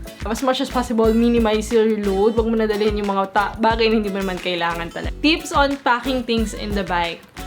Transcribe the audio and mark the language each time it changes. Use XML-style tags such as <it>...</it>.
<en>As much as possible, minimize your load.</en> <tl>Huwag mo nadalhin yung mga bagay na hindi mo naman kailangan talaga.</tl> <en>Tips on packing things in the bike.</en>